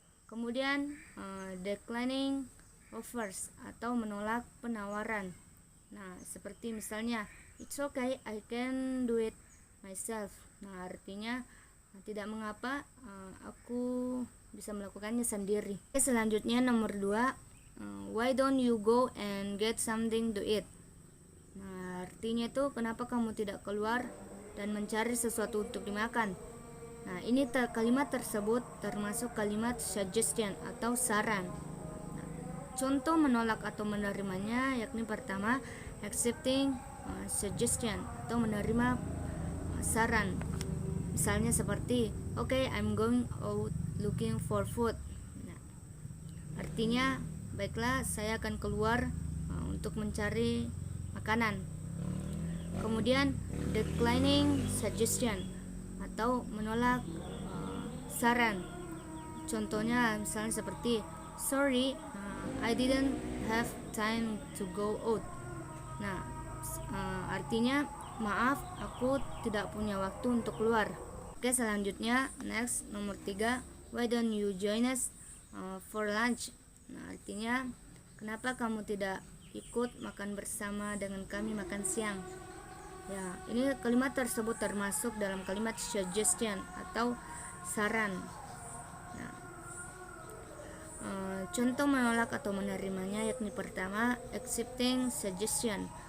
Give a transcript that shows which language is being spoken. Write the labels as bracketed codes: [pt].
[id] Kemudian declining offers atau menolak penawaran. Nah, seperti misalnya [en] it's okay, I can do it myself. [id] Nah, artinya tidak mengapa, aku bisa melakukannya sendiri. Selanjutnya nomor 2, [en] why don't you go and get something to eat. [id] Nah, artinya itu kenapa kamu tidak keluar dan mencari sesuatu untuk dimakan. Nah, ini kalimat tersebut termasuk kalimat suggestion atau saran. Nah, contoh menolak atau menerimanya yakni pertama accepting suggestion atau menerima saran. Misalnya seperti [en] okay, I'm going out looking for food. [id] Nah, artinya baiklah, saya akan keluar untuk mencari makanan. Kemudian declining suggestion atau menolak saran. Contohnya misalnya seperti [en] sorry, I didn't have time to go out. [id] Nah, artinya maaf, aku tidak punya waktu untuk keluar. Oke, selanjutnya [en] next [id] nomor 3, [en] why don't you join us for lunch. [id] Nah, artinya kenapa kamu tidak ikut makan bersama dengan kami makan siang. Ya, ini kalimat tersebut termasuk dalam kalimat suggestion atau saran. Nah, contoh menolak atau menerimanya yakni pertama accepting suggestion.